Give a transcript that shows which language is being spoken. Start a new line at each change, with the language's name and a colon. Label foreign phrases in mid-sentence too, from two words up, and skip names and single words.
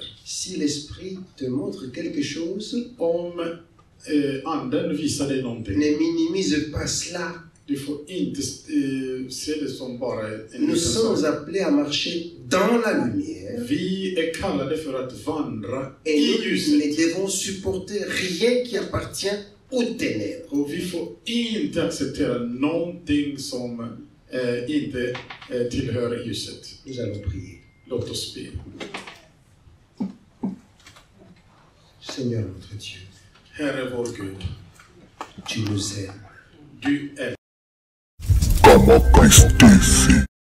French: Si l'esprit te montre quelque chose,
Swedish: Om anden visar dig någonting,
French: ne minimise pas cela.
Swedish: du får inte se det som bara en
French: Nous
Swedish: liten
French: sommes
Swedish: sak.
French: appelés à marcher dans la lumière
Swedish: Vi är kallade för att vandra
French: et
Swedish: i
French: nous
Swedish: ljuset.
French: ne devons supporter rien qui appartient aux ténèbres.
Swedish: Och vi får inte acceptera någonting som inte tillhör ljuset.
French: Nous allons prier.
Swedish: Låt oss be.
French: Seigneur notre Dieu,
Swedish: Herre vår Gud,
French: tu nous aimes.
Swedish: du är Como Cristifi.